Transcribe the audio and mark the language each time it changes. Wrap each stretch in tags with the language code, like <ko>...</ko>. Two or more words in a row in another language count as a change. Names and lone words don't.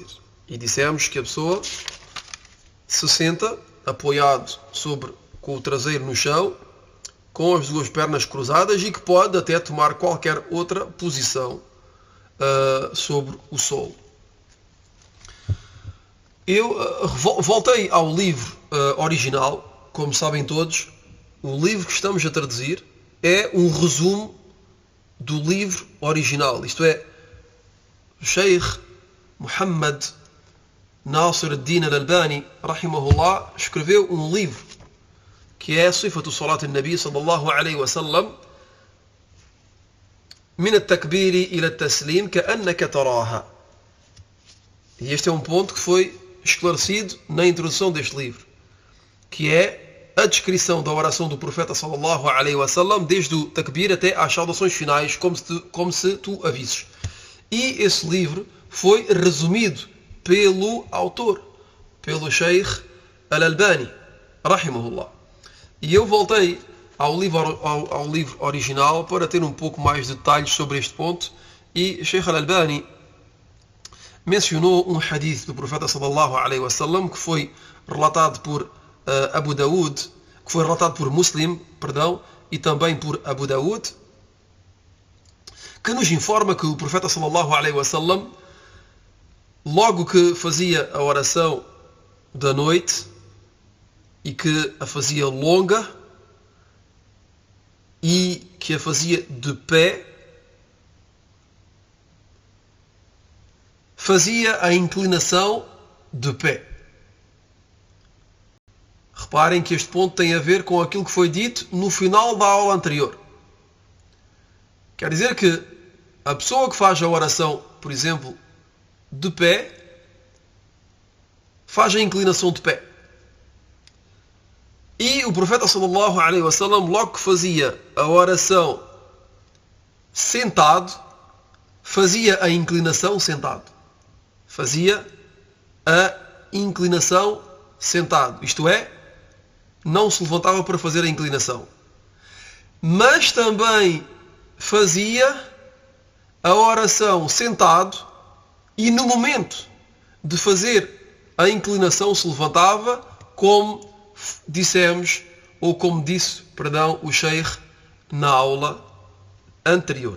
<pt>E dissemos que a pessoa se senta apoiado com o traseiro no chão, com as duas pernas cruzadas, e que pode até tomar qualquer outra posição sobre o solo. Eu voltei ao livro original. Como sabem todos, o livro que estamos a traduzir é um resumo do livro original. Isto é, o Sheikh Muhammad Nasir ad-Din al-Albani, rahimahullah, escreveu um livro que é Sifatu Salat al-Nabi sallallahu alaihi wasallam من التكبير إلى التسليم كأنك تراها. E este é um ponto que foi esclarecido na introdução deste livro, que é a descrição da oração do profeta</pt> <ar>صلى الله عليه وسلم</ar> <pt>desde o takbir até às saudações finais, como se tu avises. E esse livro foi resumido pelo autor, pelo Sheikh Al-Albani, rahimahullah. E eu voltei ao livro original para ter um pouco mais de detalhes sobre este ponto. E Sheikh Al-Albani mencionou um hadith do profeta</pt> <ar>صلى الله عليه وسلم</ar> <pt>que foi relatado por Abu Daud, que foi relatado por Muslim, e também por Abu Daud, que nos informa que o profeta</pt> <ar>صلى الله عليه وسلم,</ar> <pt>logo que fazia a oração da noite e que a fazia longa e que a fazia de pé, fazia a inclinação de pé. Reparem que este ponto tem a ver com aquilo que foi dito no final da aula anterior. Quer dizer que a pessoa que faz a oração, por exemplo, de pé, faz a inclinação de pé. E o profeta</pt> <ar>صلى الله عليه وسلم,</ar> <pt>logo que fazia a oração sentado, fazia a inclinação sentado. Fazia a inclinação sentado. Isto é, não se levantava para fazer a inclinação. Mas também fazia a oração sentado e no momento de fazer a inclinação se levantava, como dissemos, ou como disse, o Sheikh na aula anterior.</pt>